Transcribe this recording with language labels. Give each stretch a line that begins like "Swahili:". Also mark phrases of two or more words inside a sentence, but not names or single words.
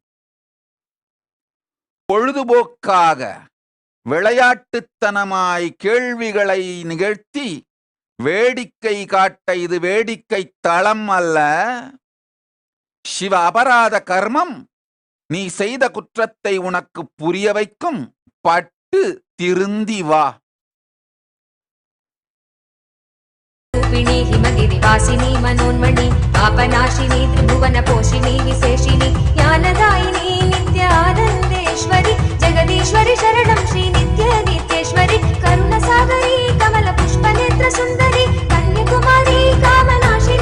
Tamil: பொழுதுபோக்காக விளையாட்டுத்தனமாய் கேள்விகளை நிகழ்த்தி வேடிக்கை காட்ட இது வேடிக்கை தளம் அல்ல, சிவ அபராத கர்மம். நீ செய்த குற்றத்தை உனக்கு புரிய வைக்கும். பட்டு திருந்தி வா.
Sanskrit: हिमगिरिवासिनी मनोन्मणि पापनाशिनी त्रिभुवन पोषिणी विशेषिणी ज्ञानदायिनी नित्यानन्देश्वरि जगदीश्वरि शरणं श्री नित्य नित्येश्वरि करुणसागरी कमल पुष्पनेत्र सुन्दरी कन्याकुमारी कामनाशिनी